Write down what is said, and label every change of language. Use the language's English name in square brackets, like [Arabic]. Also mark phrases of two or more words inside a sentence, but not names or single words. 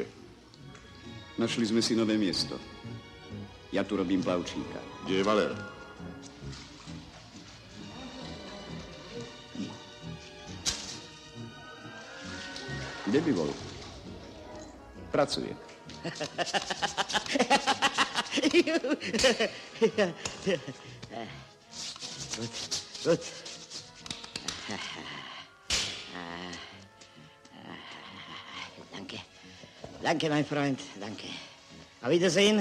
[Slovak] Našli sme si nové miesto. Ja tu robím plavčíka. Kde je Valer? Kde by bol? Pracuje. [German] Gut. Danke. Danke, mein Freund. Danke. Auf Wiedersehen.